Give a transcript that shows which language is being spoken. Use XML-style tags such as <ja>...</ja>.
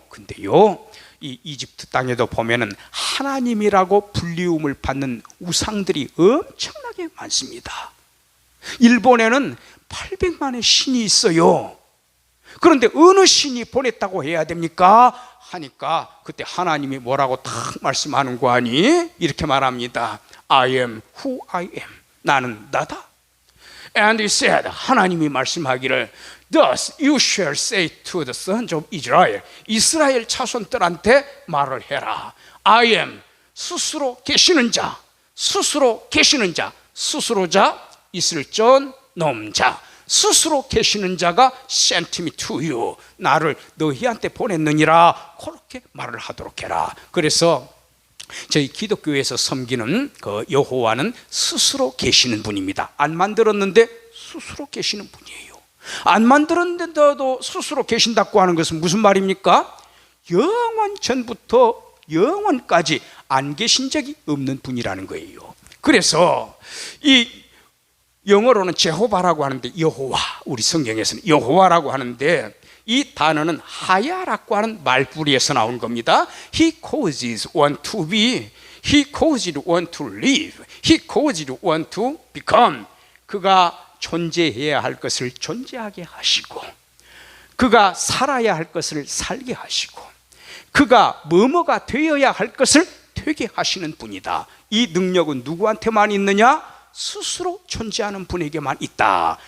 <ko>근데요, 이 이집트 땅에도 보면은 하나님이라고 불리움을 받는 우상들이 엄청나게 많습니다. 일본에는 800만의 신이 있어요. 그런데 어느 신이 보냈다고 해야 됩니까? 하니까 그때 하나님이 뭐라고 딱 말씀하는 거 아니? 이렇게 말합니다.</ko> <en>I am who I am.</en> <ko>나는 나다.</ko> <en>And he said,</en> <ko>하나님이 말씀하기를,</ko> <en>Thus you shall say to the sons of Israel.</en> <ko>이스라엘 자손들한테 말을 해라.</ko> <en>I am,</en> <ko>스스로 계시는 자, 스스로 계시는 자, 스스로자, 있을 전 놈자, 스스로 계시는 자가</ko> <en>sent me to you.</en> <ko>나를 너희한테 보냈느니라. 그렇게 말을 하도록 해라. 그래서 저희 기독교에서 섬기는 그 여호와는 스스로 계시는 분입니다. 안 만들었는데 스스로 계시는 분이에요. 안 만들었는데도 스스로 계신다고 하는 것은 무슨 말입니까? 영원 전부터 영원까지 안 계신 적이 없는 분이라는 거예요. 그래서 이 영어로는 제호바라고 하는데, 여호와, 우리 성경에서는 여호와라고 하는데, 이 단어는 하야라고 하는 말부리에서 나온 겁니다.</ko> <en>He causes one to be, He causes one to live, He causes one to become.</en> <ko>그가 존재해야 할 것을 존재하게 하시고, 그가 살아야 할 것을 살게 하시고, 그가 뭐뭐가 되어야 할 것을 되게 하시는 분이다. 이 능력은 누구한테만 있느냐? 스스로 존재하는 분에게만 있다.</ko>